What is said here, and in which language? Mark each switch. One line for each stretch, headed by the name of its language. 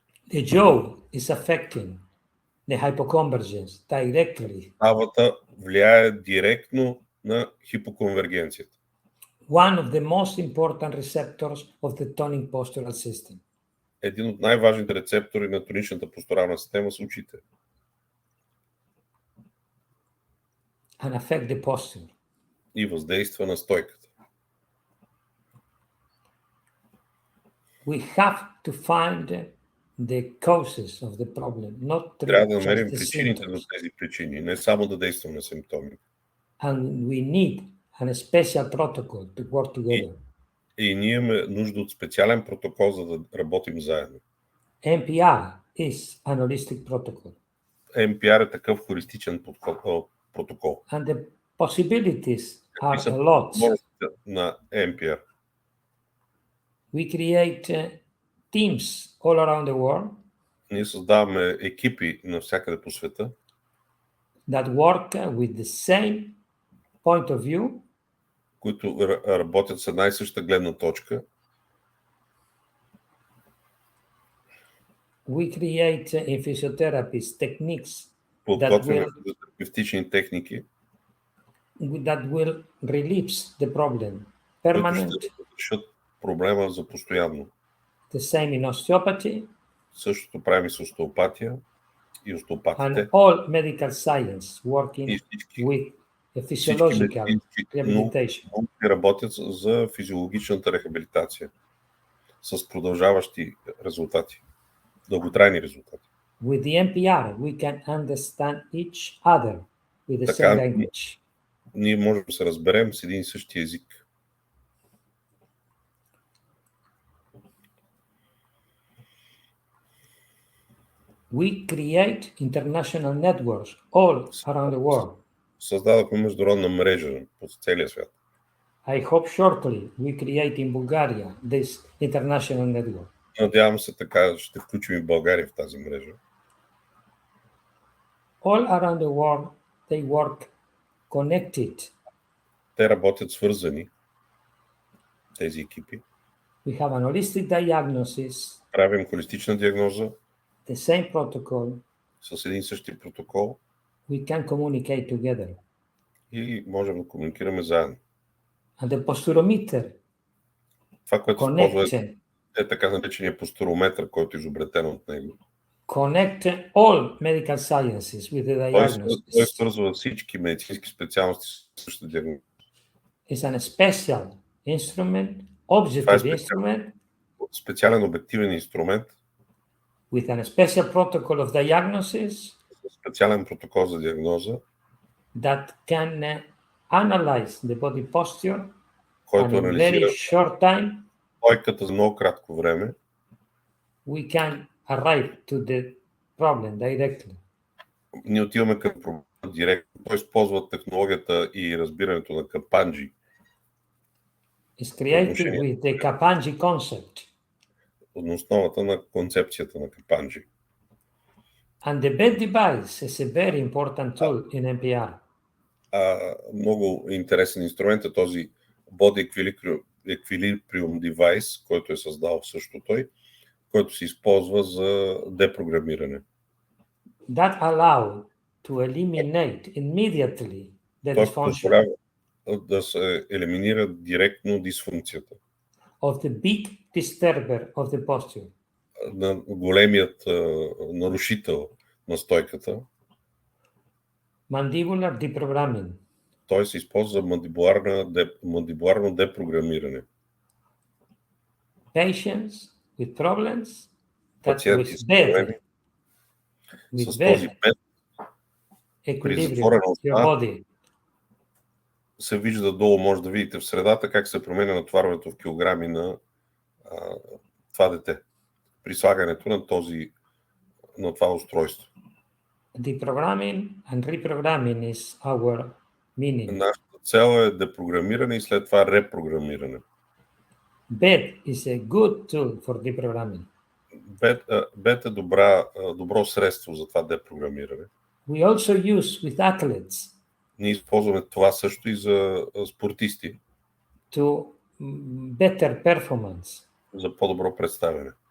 English: The jaw is affecting the hypoconvergence directly.
Bulgarian: Ставата влияе директно на хипоконвергенцията.
English: One of the most important receptors of the tonic postural system.
Bulgarian: Един от най-важните рецептори на тоничната постурална система са очите.
English: And affect the posture.
Bulgarian: И въздейства на стойката.
English: We have to find the causes of the problem, not
Bulgarian: Трябва да намерим
English: just the
Bulgarian: причините на
English: symptoms.
Bulgarian: тези причини, не само да действаме на симптоми.
English: And we need a special protocol to work together.
Bulgarian: И ние имаме нужда от специален протокол, за да работим заедно.
English: M.P.R is an holistic protocol.
Bulgarian: M.P.R е такъв холистичен протокол.
English: And the possibilities
Bulgarian: Какви са
English: a lot.
Bulgarian: възможностите на M.P.R?
English: We create teams all around the world
Bulgarian: Ние създаваме екипи навсякъде по света,
English: that work with the same point of view,
Bulgarian: които работят с една и съща гледна точка.
English: we create in physiotherapies techniques
Bulgarian: Подготвяме за терапевтични техники,
English: that will relieve the problem
Bulgarian: които
English: permanent.
Bulgarian: ще решат проблема за постоянно.
English: The same in osteopathy
Bulgarian: Същото правим и с остеопатия и остеопатите.
English: and all medical science working
Bulgarian: И всички
English: with a physiological
Bulgarian: медицински
English: rehabilitation.
Bulgarian: науки работят за физиологичната рехабилитация с продължаващи резултати, дълготрайни резултати.
English: With the M.P.R, we can understand each other with the
Bulgarian: Така,
English: same language.
Bulgarian: Ние можем да се разберем с един и същи език.
English: We create international networks all around the world.
Bulgarian: Създадохме международна мрежа по целия свят.
English: I hope shortly we create in Bulgaria this international network.
Bulgarian: Надявам се така ще включим и България в тази мрежа.
English: All around the world they work connected.
Bulgarian: Те работят свързани, тези екипи.
English: We have an holistic diagnosis,
Bulgarian: Правим холистична диагноза
English: the same protocol.
Bulgarian: с един същи протокол
English: We can communicate together.
Bulgarian: и можем да комуникираме заедно.
English: And the posturometer
Bulgarian: Това, което се ползва
English: connect
Bulgarian: е така наречения постурометър, който е изобретен от него.
English: connect all medical sciences with the
Bulgarian: Той
English: diagnosis.
Bulgarian: свързва всички медицински специалности с същата диагноза.
English: It's an special instrument,
Bulgarian: Това е
English: objective instrument
Bulgarian: специален обективен инструмент,
English: with a special protocol of diagnosis
Bulgarian: специален протокол за диагноза,
English: that can analyze the body posture
Bulgarian: който
English: and in very
Bulgarian: анализира
English: short time
Bulgarian: стойката за много кратко време.
English: we can arrive to the problem directly.
Bulgarian: Ние отиваме към проблема директно. Той използва технологията и разбирането на капанджи.
English: It's created with the Kapanji concept.
Bulgarian: На основата на концепцията на капанджи.
English: And the bed device is a very important tool in M.P.R.
Bulgarian: Много интересен инструмент е този Body еквилибриум девайс, който е създал също той, който се използва за депрограмиране.
English: That allow to eliminate immediately the
Bulgarian: Той
English: dysfunction
Bulgarian: позволява да се елиминира директно дисфункцията
English: of the big disturber of the posture.
Bulgarian: на големият нарушител на стойката.
English: Mandibular deprogramming.
Bulgarian: Той се използва за мандибуларно депрограмиране.
English: Patients with problems that
Bulgarian: Пациенти
English: with
Bulgarian: с
English: bed,
Bulgarian: проблеми
English: with
Bulgarian: с този
English: bed
Bulgarian: бед при
English: equilibrium
Bulgarian: затворена
English: of your
Bulgarian: уста
English: body
Bulgarian: се вижда долу, може да видите в средата как се променя натоварването в килограми на това дете при слагането на това устройство.
English: deprogramming and reprogramming is our meaning.
Bulgarian: Нашата цел е депрограмиране и след това репрограмиране.
English: Bed is a good tool for deprogramming.
Bulgarian: Бет е добро средство за това депрограмиране.
English: We also use with athletes
Bulgarian: Ние използваме това също и за спортисти,
English: to better performance.
Bulgarian: за по-добро представяне.